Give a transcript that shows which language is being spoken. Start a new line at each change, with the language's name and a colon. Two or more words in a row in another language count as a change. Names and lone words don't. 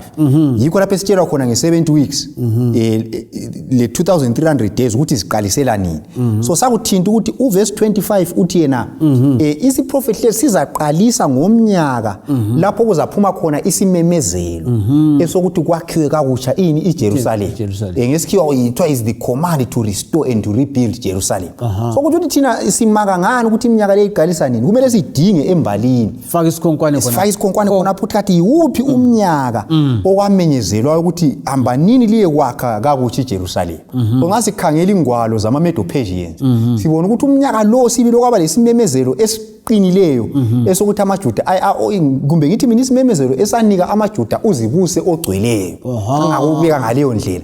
North Ndebele: Yikho lapho esitshelwa khona nge70 weeks le 2300 days ukuthi siqalisela nini. So sakuthinta ukuthi uvesi 25 uthi yena isiprofeti lesi sizaqalisa ngomnyaka lapho kuzaphuma khona isimemezelo esokuthi kwakhiwe kakutsha ini iJerusalem. Ngesikhiwa yithiwa
English: is the command to restore and to rebuild Jerusalem.
North Ndebele: So ukuthi thina simaka ngani ukuthi iminyaka le iqalisa nini kumele sidinge embalini faka isikhonkwane khona phakathi yiwuphi umnyaka okwamenyezelwa ukuthi hamba nini liye kwakha kakuthi iJerusalem. Ongasikhangela ingwalo zama Medo-Persians sibona ukuthi umnyaka lo sibilo kwaba lesimemezelo esiqinileyo esokuthi amaJuda kumbe ngithi mina isimemezelo esanika amaJuda uzibuse ogcweleyo angakubeka ngaleyo ndlela.